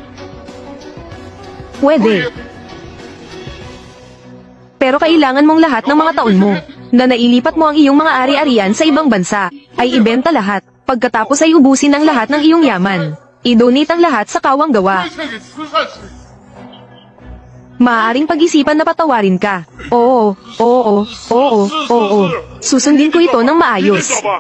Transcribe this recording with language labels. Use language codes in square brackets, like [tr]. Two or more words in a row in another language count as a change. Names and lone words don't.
[tl] Pwede. Pero kailangan mong lahat ng mga taon mo, na nailipat mo ang iyong mga ari-arian sa ibang bansa, ay ibenta lahat. Pagkatapos ay ubusin ang lahat ng iyong yaman. I-donate ang lahat sa kawang gawa. [zh] 献给慈善事业。 [tl] Maaaring pag-isipan na patawarin ka. Oo, oo, oo, oo. Susundin ko ito ng [zh] 知 [tl] maayos. [zh] 道吧？